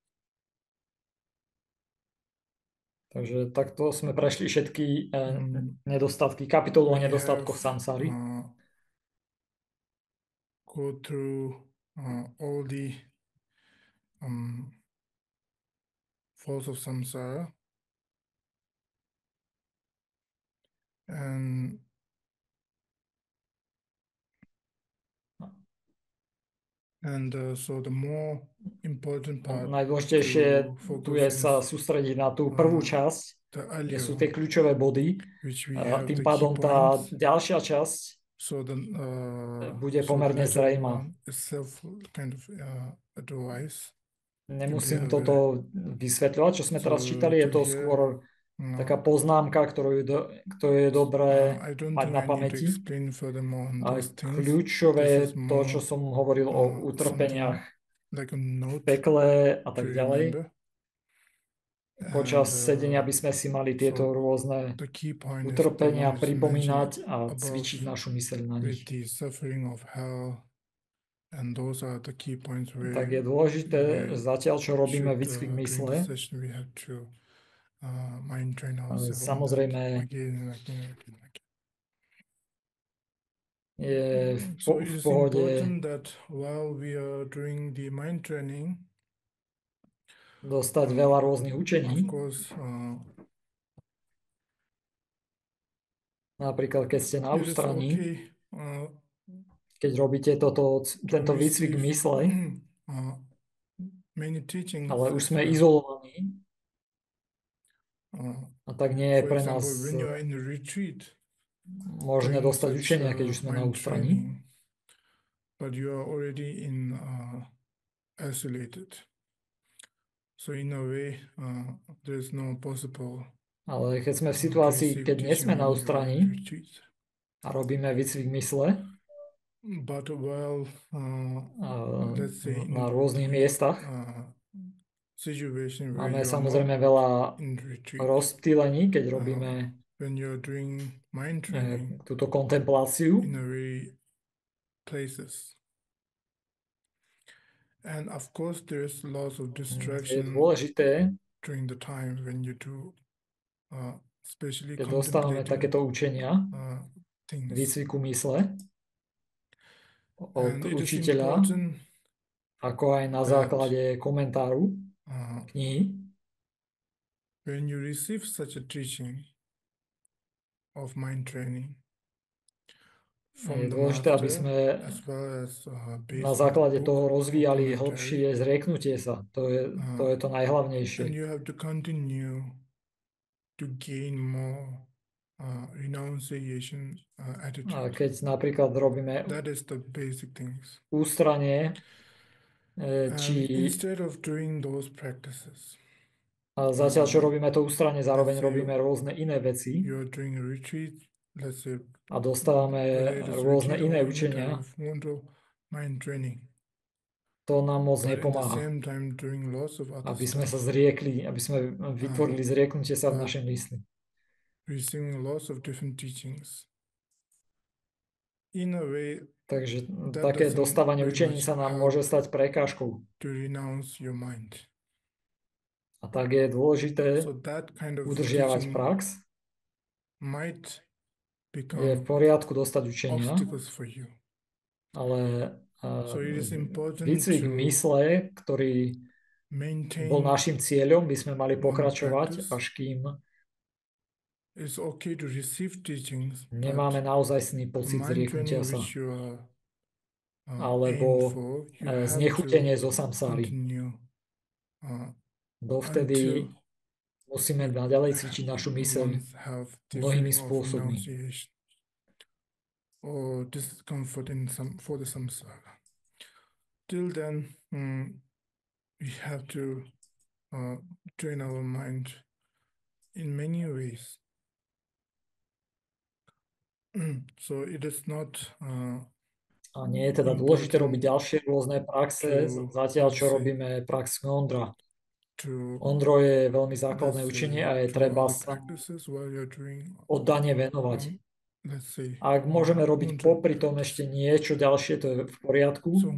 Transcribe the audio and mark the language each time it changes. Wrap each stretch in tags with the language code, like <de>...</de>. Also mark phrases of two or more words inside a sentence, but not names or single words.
<sk>takže takto sme prešli všetky nedostatky, kapitolu o</sk> <en>we</en> <sk>nedostatkoch</sk> <en>have</en> <sk>samsary.</sk> <en>go through all the falls of samsara, and so the more important part</en> <sk>Najdôležitejšie</sk> <en>to</en> <sk>tu</sk> <en>focus</en> <sk>je</sk> <en>is</en> <sk>sa sústrediť na tú prvú časť,</sk> <en>the</en> <sk>kde sú</sk> <en>earlier</en> <sk>tie</sk> <en>one,</en> <sk>kľúčové body.</sk> <en>which we have</en> <sk>Tým</sk> <en>the key</en> <sk>pádom tá</sk> <en>points.</en> <sk>ďalšia časť</sk> <en>So the</en> <sk>bude</sk> <en>so the</en> <sk>pomerne</sk> <en>later</en> <sk>zrejmá.</sk> <en>one is self kind of advice.</en> <sk>Nemusím toto vysvetľovať, čo sme teraz čítali, je to skôr taká poznámka, ktorú je dobré</sk> <en>I don't</en> <sk>mať</sk> <en>think</en> <sk>na</sk> <en>I need to</en> <sk>pamäti.</sk> <en>explain furthermore on</en> <sk>A</sk> <en>those things.</en> <sk>kľúčové</sk> <en>This</en> <sk>je</sk> <en>is</en> <sk>to,</sk> <en>more</en> <sk>čo som hovoril o utrpeniach</sk> <en>like a</en> <sk>v</sk> <en>note</en> <sk>pekle a</sk> <en>to</en> <sk>tak ďalej.</sk> <en>remember.</en> <sk>Počas sedenia by sme si mali tieto</sk> <en>so</en> <sk>rôzne</sk> <en>the key point is the</en> <sk>utrpenia</sk> <en>one is</en> <sk>pripomínať</sk> <en>mentioned</en> <sk>a</sk> <en>above</en> <sk>cvičiť našu myseľ na</sk> <en>with</en> <sk>nich.</sk> <en>the suffering of hell, and those are the key points where</en> <sk>Tak je dôležité,</sk> <en>we</en> <sk>zatiaľ čo robíme</sk> <en>should,</en> <sk>výcvik</sk> <en>during</en> <sk>mysle,</sk> <en>the session we have to mind train ourselves on that</en> <sk>samozrejme</sk> <en>again and again and again.</en> <sk>je</sk> <en>So it</en> <sk>v</sk> <en>is</en> <sk>pohode</sk> <en>important that while we are doing the mind training,</en> <sk>dostať veľa rôznych učení.</sk> <en>of course,</en> <sk>Napríklad, keď ste na</sk> <en>it is</en> <sk>ústraní,</sk> <en>okay</en> <sk>keď robíte tento</sk> <en>to</en> <sk>výcvik</sk> <en>receive</en> <sk>mysle,</sk> <en>many teachings</en> <sk>ale už</sk> <en>as</en> <sk>sme</sk> <en>well.</en> <sk>izolovaní, a tak nie je</sk> <en>For</en> <sk>pre</sk> <en>example,</en> <sk>nás</sk> <en>when you are in the retreat,</en> <sk>možné</sk> <en>doing</en> <sk>dostať</sk> <en>such</en> <sk>učenia, keď už sme na</sk> <en>mind</en> <sk>ústraní.</sk> <en>training, but you are already in isolated. So in a way, there is no possible</en> <sk>Ale keď sme v</sk> <en>to</en> <sk>situácii,</sk> <en>receive</en> <sk>keď nie</sk> <en>teaching</en> <sk>sme na</sk> <en>when you are in</en> <sk>ústraní</sk> <en>retreat.</en> <sk>a robíme výcvik mysle</sk> <en>But while, let's say</en> <sk>na</sk> <en>in</en> <sk>rôznych</sk> <en>the</en> <sk>miestach,</sk> <en>situation where</en> <sk>máme</sk> <en>you are</en> <sk>samozrejme</sk> <en>not</en> <sk>veľa</sk> <en>in retreat,</en> <sk>rozptýlení, keď robíme</sk> <en>when you are doing mind training</en> <sk>túto kontempláciu.</sk> <en>in a very places. And of course, there's lots of</en> <sk>Je</sk> <en>distraction</en> <sk>dôležité,</sk> <en>during the time when you do, especially</en> <sk>keď dostávame</sk> <en>contemplative</en> <sk>takéto učenia</sk> <en>things.</en> <sk>výcviku mysle od</sk> <en>And it is</en> <sk>učiteľa,</sk> <en>important</en> <sk>ako aj na</sk> <en>that,</en> <sk>základe komentáru knihy.</sk> <en>when you receive such a teaching of mind training</en> <sk>Je</sk> <en>from the</en> <sk>dôležité, aby</sk> <en>master,</en> <sk>sme</sk> <en>as well as based</en> <sk>na</sk> <en>on the</en> <sk>základe</sk> <en>book</en> <sk>toho</sk> <en>or</en> <sk>rozvíjali</sk> <en>commentary,</en> <sk>hlbšie zrieknutie sa. To je to najhlavnejšie.</sk> <en>and you have to continue to gain more renunciation</en> <sk>A</sk> <en>attitude.</en> <sk>keď napríklad robíme</sk> <en>That is the basic things.</en> <sk>ústranie,</sk> <en>And</en> <sk>či</sk> <en>instead of doing those practices,</en> <sk>zatiaľ čo robíme to ústranie, zároveň</sk> <en>let's say</en> <sk>robíme rôzne iné veci</sk> <en>you're doing a retreat, let's say</en> <sk>a dostávame</sk> <en>latest</en> <sk>rôzne</sk> <en>retreat</en> <sk>iné</sk> <en>or any type</en> <sk>učenia,</sk> <en>of wonderful mind training,</en> <sk>to nám moc</sk> <en>but at the</en> <sk>nepomáha.</sk> <en>same time doing lots of other</en> <sk>Aby sme sa</sk> <en>stuff,</en> <sk>zriekli, aby sme vytvorili zrieknutie sa v našej mysli.</sk> <en>receiving lots of different teachings. In a way,</en> <sk>Takže</sk> <en>that</en> <sk>také</sk> <en>doesn't</en> <sk>dostávanie</sk> <en>very</en> <sk>učení</sk> <en>much</en> <sk>sa nám</sk> <en>help</en> <sk>môže stať prekážkou.</sk> <en>to renounce your mind.</en> <sk>A tak je dôležité</sk> <en>So that kind of</en> <sk>udržiavať</sk> <en>teaching</en> <sk>prax.</sk> <en>might</en> <sk>Je v</sk> <en>become</en> <sk>poriadku dostať učenia,</sk> <en>obstacles for you.</en> <sk>ale</sk> <en>So it is important</en> <sk>výcvik</sk> <en>to</en> <sk>mysle, ktorý bol</sk> <en>maintain</en> <sk>našim cieľom, by sme mali</sk> <en>one</en> <sk>pokračovať,</sk> <en>practice.</en> <sk>až kým</sk> <en>It's okay to receive teachings,</en> <sk>nemáme</sk> <en>but</en> <sk>naozajstný</sk> <en>the</en> <sk>pocit</sk> <en>mind</en> <sk>zrieknutia</sk> <en>training</en> <sk>sa,</sk> <en>which you are aim</en> <sk>alebo</sk> <en>for, you have to</en> <sk>znechutenie zo samsáry.</sk> <en>continue</en> <sk>Dovtedy</sk> <en>until</en> <sk>musíme naďalej cvičiť našu myseľ</sk> <en>ones have the</en> <sk>mnohými</sk> <en>feeling of</en> <sk>spôsobmi.</sk> <en>renunciation or discomfort for the samsara. Till then, we have to train our mind in many ways. So it is not</en> <sk>A nie je teda dôležité robiť ďalšie rôzne praxe, zatiaľ čo robíme prax Ngondra. Ondro je veľmi základné učenie a je treba sa oddane venovať. Ak môžeme robiť popri tom ešte niečo ďalšie, to je v poriadku.</sk>